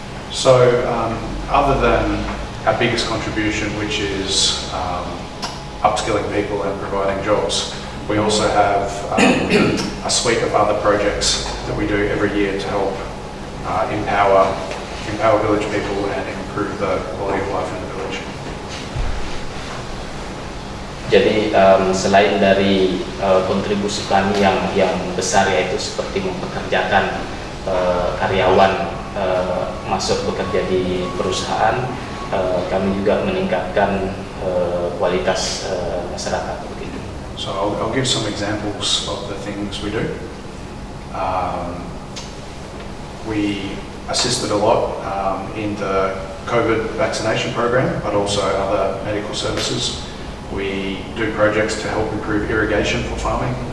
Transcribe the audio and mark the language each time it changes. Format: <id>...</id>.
<en>So, other than our biggest contribution, which is upskilling people and providing jobs, we also have a suite of other projects that we do every year to help empower village people and improve the quality of life in the village.</en> <id>Jadi selain dari kontribusi kami yang besar, yaitu seperti mempekerjakan karyawan masuk bekerja di perusahaan, kami juga meningkatkan kualitas masyarakat begitu.</id> <en>So I'll give some examples of the things we do. We assisted a lot in the COVID vaccination program, but also other medical services. We do projects to help improve irrigation for farming.</en>